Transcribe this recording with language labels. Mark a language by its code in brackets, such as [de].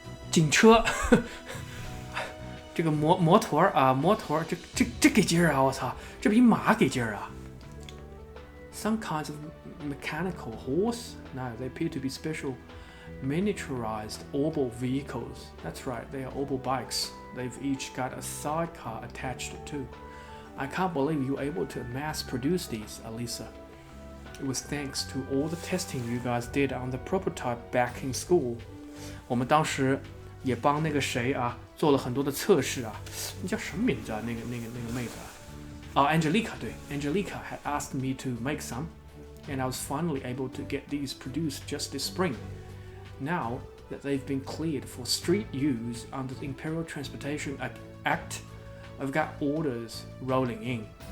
[zh] 警车，这个摩托啊，摩托，这给劲儿啊！我操，这比马给劲儿啊！ [en] Some kinds of mechanical horse? No, they appear to be special miniaturized oval vehicles. That's right, they are oval bikes. They've each got a sidecar attached too. I can't believe you were able to mass produce these, Alisa. It was thanks to all the testing you guys did on the prototype back in school. [zh] 我们当时也帮那个谁啊做了很多的测试啊。你叫什么名字啊？那个妹子啊？ [en] Angelica, 对 Angelica had asked me to make some, and I was finally able to get these produced just this spring. Now that they've been cleared for street use under the Imperial Transportation Act, I've got orders rolling in.